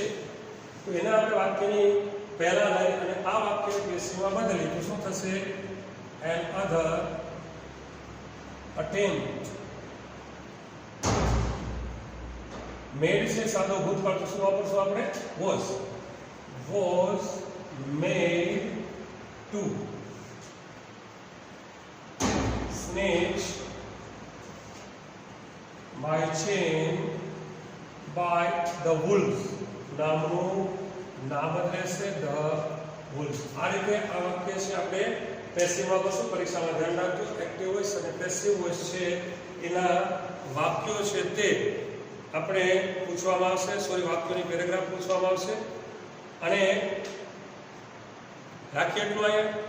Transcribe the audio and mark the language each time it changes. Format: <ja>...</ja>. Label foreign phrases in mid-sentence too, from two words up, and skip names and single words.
<gu>તો એના આપણે વાક્યની પહેલા લઈ અને આ વાક્યને પેસિવમાં બદલી તો શું થશે?</gu> <en>another attempt.</en> <gu>મેડ છે સાદો ભૂતકાળ, તો શું વાપરશું આપણે?</gu> <en>was made to snatch my chain by the wolves.</en> <gu>નામનું નામ રહેશે</gu> <en>the wolves.</en> <gu>આ રીતે આ વાક્ય છે આપણે પેસિવમાં કરશું, પરીક્ષામાં ધ્યાન રાખજો.</gu> <en>active voice</en> <gu>અને</gu> <en>passive voice</en> <gu>છે એના વાક્યો છે તે આપણે પૂછવામાં આવશે, વાક્યોની પેરેગ્રાફ પૂછવામાં આવશે. અને રાખીએ એટલું અહીંયા.</gu>